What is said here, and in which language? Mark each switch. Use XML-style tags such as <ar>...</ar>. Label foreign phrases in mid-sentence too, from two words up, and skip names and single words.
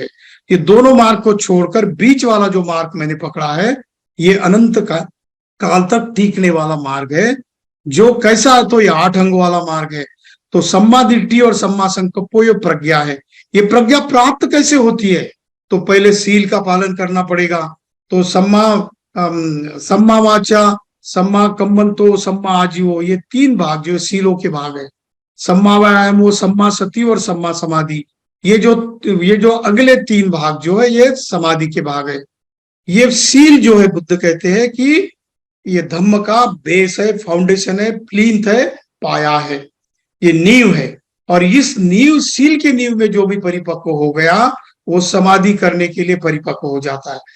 <hi>ये दोनों मार्ग को छोड़कर बीच वाला जो मार्ग मैंने पकड़ा है, ये अनंत का काल तक टीकने वाला मार्ग है। जो कैसा है? तो ये 8 अंग वाला मार्ग है। तो</hi> <pi>सम्मा दिट्ठी</pi> <hi>और</hi> <pi>सम्मा संकल्प</pi> <hi>ये प्रज्ञा है। ये प्रज्ञा प्राप्त कैसे होती है? तो पहले सील का पालन करना पड़ेगा।</hi> <pi>तो सम्मा वाचा, सम्मा कम्मंतो, सम्मा आजीवो,</pi> <hi>ये 3 भाग जो सीलों के भाग है।</hi> <pi>सम्मा व्यायामो, सम्मा सती</pi> <hi>और</hi> <pi>सम्मा समाधि,</pi> <hi>ये जो अगले 3 भाग जो है ये समाधि के भाग है। ये सील जो है, बुद्ध कहते हैं कि ये धम्म का बेस है, फाउंडेशन है, प्लींथ है, पाया है, ये नींव है। और इस नींव, सील के नींव में जो भी परिपक्व हो गया वो समाधि करने के लिए परिपक्व हो जाता है।</hi>